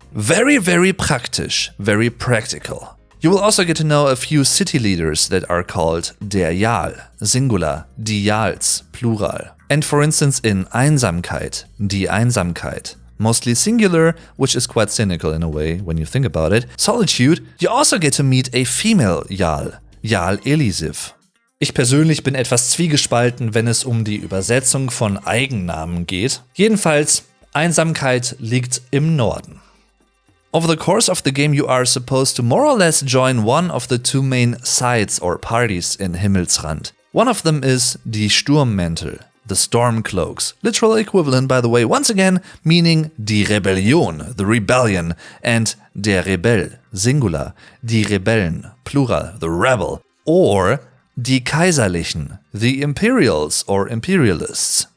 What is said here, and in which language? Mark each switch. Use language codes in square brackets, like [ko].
[en] Very, very praktisch, very practical. You will also get to know a few city leaders that are called der Jarl, singular, die Jarls, plural. And for instance in Einsamkeit, [de] die Einsamkeit, [en] mostly singular, which is quite cynical in a way when you think about it. Solitude, you also get to meet a female Jarl, Jarl Elisif. [de] Ich persönlich bin etwas zwiegespalten, wenn es um die Übersetzung von Eigennamen geht. Jedenfalls, Einsamkeit liegt im Norden. [en] Over the course of the game you are supposed to more or less join one of the two main sides or parties in Himmelsrand. One of them is [de] die Sturmmäntel, [en] the Stormcloaks, literal equivalent by the way, once again meaning [de] die Rebellion, [en] the rebellion, and [de] der Rebell, [en] singular, [de] die Rebellen, [en] plural, the rebel, or [de] die Kaiserlichen, [en] the Imperials or Imperialists.